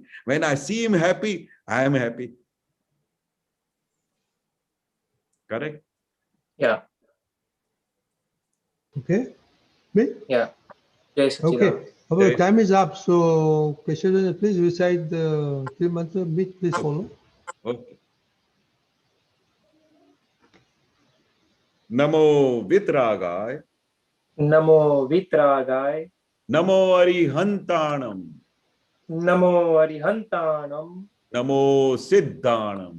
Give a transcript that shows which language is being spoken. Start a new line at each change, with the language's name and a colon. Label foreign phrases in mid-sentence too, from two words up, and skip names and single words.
English: When I see him happy, I am happy. Correct? Yeah. Okay? Me? Yeah. Yes. Okay. Our time is up. So, Keshavanandji, please recite the three mantra. Please follow.
Prakrit languages: Okay. Namo Vitragaya. Namo Vitragaya. Namo Arihantanam. Namo Arihantanam. Namo Siddhanam.